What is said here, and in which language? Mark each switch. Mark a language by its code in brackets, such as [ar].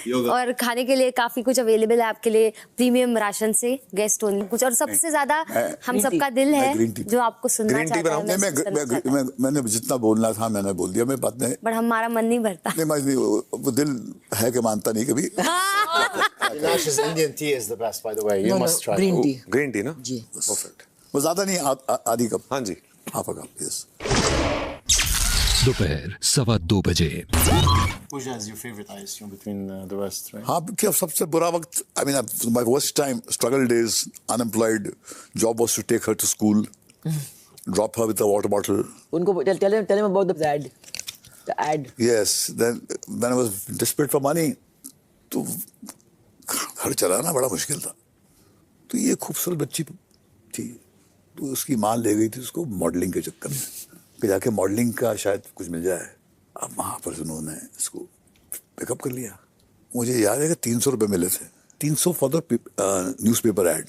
[hi] और खाने के लिए काफी कुछ अवेलेबल है आपके लिए, प्रीमियम राशन से गेस्ट ओनली कुछ। और सबसे ज्यादा हम सबका दिल है जो आपको सुनना चाहता है। मैंने जितना बोलना था मैंने बोल दिया। मैं बात नहीं, बट हमारा मन नहीं भरता। नहीं, वो दिल है कि मानता नहीं कभी। [en] Nash's Indian tea is the best, by the way. You must try. Green tea. Green tea ना [hi] जी, [en] Perfect. [hi] वो ज्यादा नहीं, आधी कप। हाँ जी, [en] Half a cup. Yes. [hi] दोपहर 2:15 [en] Pooja is your favorite, I assume, between the rest, right? [hi] हाँ, क्या सबसे बुरा वक्त, [en] I mean, my worst time, struggle days, unemployed, job was to take her to school, drop her with a water bottle. [hi] उनको [en] tell him about the ad. Yes, then when I was desperate for money, [hi] तो घर चलाना बड़ा मुश्किल था। तो ये खूबसूरत बच्ची थी, तो उसकी माँ ले गई थी उसको मॉडलिंग के चक्कर में कि जाके मॉडलिंग का शायद कुछ मिल जाए। अब वहाँ पर उन्होंने इसको पिकअप कर लिया। मुझे याद है कि 300 रुपये मिले थे, 300 [en] For the newspaper ad.